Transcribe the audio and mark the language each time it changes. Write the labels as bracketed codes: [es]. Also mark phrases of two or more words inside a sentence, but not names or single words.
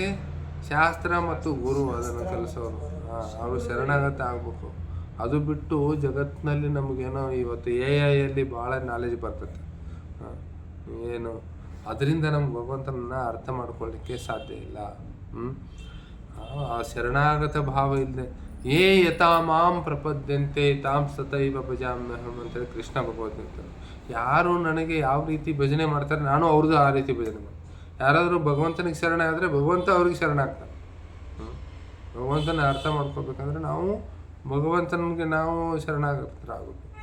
[kn] ಶಾಸ್ತ್ರ ಮತ್ತು ಗುರು ಅದನ್ನು ಕಲಿಸೋರು. ಅವರು ಶರಣಾಗತಿ ಆಗ್ಬೇಕು. ಅದು ಬಿಟ್ಟು ಜಗತ್ತಿನಲ್ಲಿ ನಮಗೇನೋ ಇವತ್ತು AI ಭಾಳ ನಾಲೆಜ್ ಬರ್ತದೆ. ಏನು ಅದರಿಂದ ನಮ್ಗೆ ಭಗವಂತನನ್ನ ಅರ್ಥ ಮಾಡ್ಕೊಳ್ಳಿಕ್ಕೆ ಸಾಧ್ಯ ಇಲ್ಲ. ಆ ಶರಣಾಗತ ಭಾವ ಇಲ್ಲದೆ [sa] ಏ ಯಥಾ ಮಾಂ ಪ್ರಪದ್ಯಂತೆ ತಾಂ ಸತೈವ ಭಜಾಮ್ಯಹಂ [kn] ಅಂತೇಳಿ ಕೃಷ್ಣ ಭಗವದ್ಗೀತೆ. ಯಾರು ನನಗೆ ಯಾವ ರೀತಿ ಭಜನೆ ಮಾಡ್ತಾರೆ ನಾನು ಅವ್ರದ್ದು ಆ ರೀತಿ ಭಜನೆ ಮಾಡ್ತೀನಿ. ಯಾರಾದರೂ ಭಗವಂತನಿಗೆ ಶರಣ ಆದರೆ ಭಗವಂತ ಅವ್ರಿಗೆ ಶರಣಾಗ್ತಾನೆ. ಭಗವಂತನ ಅರ್ಥ ಮಾಡ್ಕೋಬೇಕಂದ್ರೆ ನಾವು ಭಗವಂತನಿಗೆ ನಾವು ಶರಣಾಗತರಾಗಬೇಕು.